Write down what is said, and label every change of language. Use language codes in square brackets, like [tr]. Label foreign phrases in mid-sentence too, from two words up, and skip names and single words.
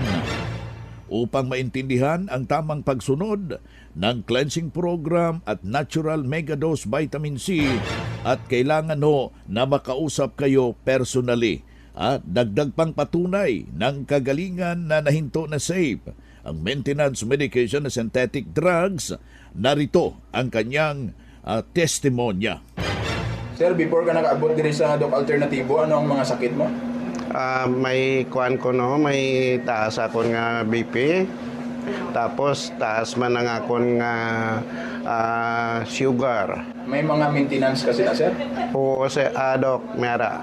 [tl] Upang maintindihan ang tamang pagsunod ng [en] cleansing program [tl] at [en] natural megadose vitamin C [tl] at kailangan na makausap kayo personally at dagdag pang patunay ng kagalingan na nahinto na safe ang [en] maintenance medication [tl] na [en] synthetic drugs, [tl] narito ang kanyang testimonya. [hil] Sir, before ka nakaabot diri sa Doc Alternatibo, ano ang mga sakit mo? May kuan ko no, may taas akon nga BP. Tapos taas man ang akon nga sugar. May mga maintenance kasi na, sir? O sa Doc, mera.